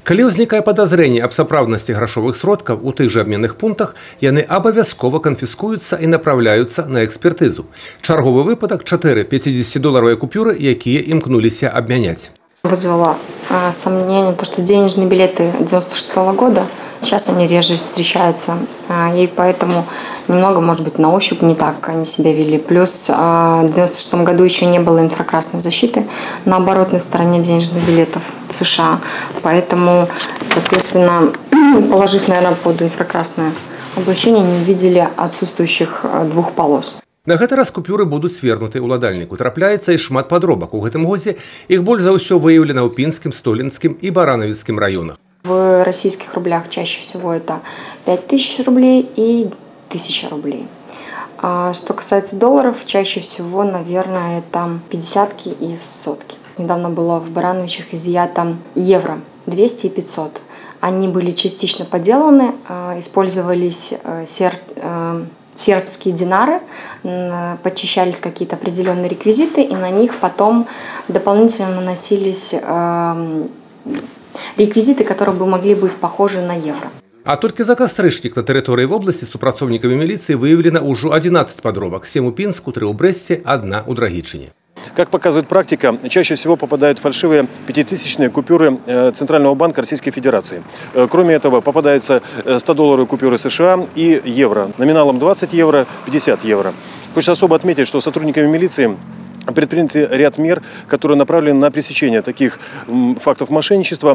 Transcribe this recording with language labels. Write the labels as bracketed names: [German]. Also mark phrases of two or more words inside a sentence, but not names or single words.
[Belarusian] Калі ўзнікае падазрэнне аб сапраўднасці грашовых сродкаў у тых жа абменных пунктах, яны абавязкова канфіскуюцца і направляюцца на экспертызу. Чарговы выпадак – 4 50-доларовыя купюры, якія імкнуліся абмяняць. [Russian] Вызвало сомнение то, что денежные билеты 96 года, сейчас они реже встречаются, и поэтому немного, может быть, на ощупь не так они себя вели. Плюс в 96 году еще не было инфракрасной защиты на оборотной стороне денежных билетов США, поэтому, соответственно, положив, наверное, под инфракрасное облачение, не увидели отсутствующих двух полос. [Belarusian] На гэты раз купюры будуць свернуты ўладальніку. Трапляецца і шмат падробак. У гэтым годзе іх больш за ўсё выяўлена ў Пінскім, Столінскім і Баранавіцкім раёнах. [Russian] В российских рублях чаще всего это 5000 рублей и 1000 рублей. Что касается долларов, чаще всего, наверное, это 50-ки и сотки. Недавно было в Барановичах изъято евро 200 и 500. Они были частично подделаны, использовались сербские динары, подчищались какие-то определенные реквизиты, и на них потом дополнительно наносились реквизиты, которые могли быть похожи на евро. [Belarusian] А толькі за кастрычнік на тэрыторыі вобласці супрацоўнікамі міліцыі выявлена ўжо 11 падробак. 7 у Пінску, 3 у Брэсце, 1 у Драгічыне. [Russian] Как показывает практика, чаще всего попадают фальшивые 5000-е купюры Центрального банка Российской Федерации. Кроме этого, попадаются 100-долларовые купюры США и евро. Номиналом 20 евро, 50 евро. Хочется особо отметить, что сотрудниками милиции предприняты ряд мер, которые направлены на пресечение таких фактов мошенничества.